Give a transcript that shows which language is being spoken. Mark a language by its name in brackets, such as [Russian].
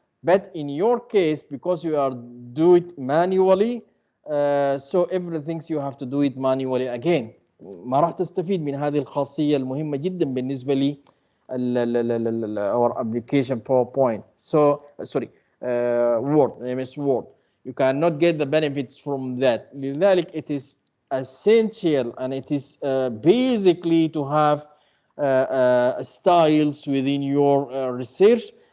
[English] But in your case, because you are do it manually, so everything you have to do it manually again. [Arabic] ما راح تستفيد من هذه الخاصية المهمة جدا بالنسبة لي [English] our application [Arabic] PowerPoint. [English] So sorry, Word, MS Word. You cannot get the benefits from that. لذلك it is essential and it is basically to have styles within your research.